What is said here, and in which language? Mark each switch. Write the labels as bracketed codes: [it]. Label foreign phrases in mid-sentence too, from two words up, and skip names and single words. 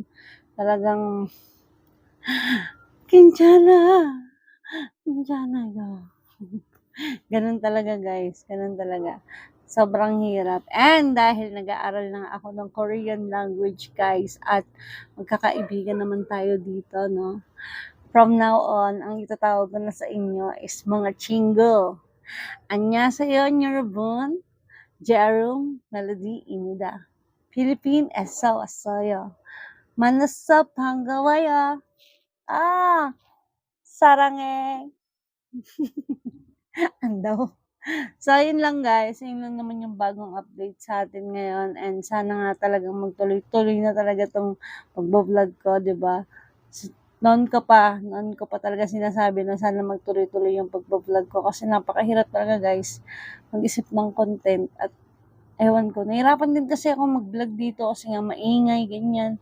[tl] Talagang, kinchana go. Ganun talaga guys, ganun talaga. Sobrang hirap. And dahil nag-aaral na ako ng [en] Korean language [tl] guys, at magkakaibigan naman tayo dito, no? [en] From now on, [tl] ang itatawag ko na sa inyo is mga chingo. [ko] 안녕하세요 여러분. Jerome Melody-입니다. 필리핀에서 왔어요. 만나서 반가워요. 아, 사랑해. [tl] Andaw. So, yun lang guys. Yun lang naman yung bagong update sa atin ngayon. And sana nga talagang magtuloy-tuloy na talaga tong pagbo-vlog ko, di ba? Noon ko pa talaga sinasabi na sana magtuloy-tuloy yung pagbo-vlog ko kasi napakahirap talaga guys mag-isip ng content at ewan ko, nahirapan din kasi ako mag-vlog dito kasi nga maingay, ganyan.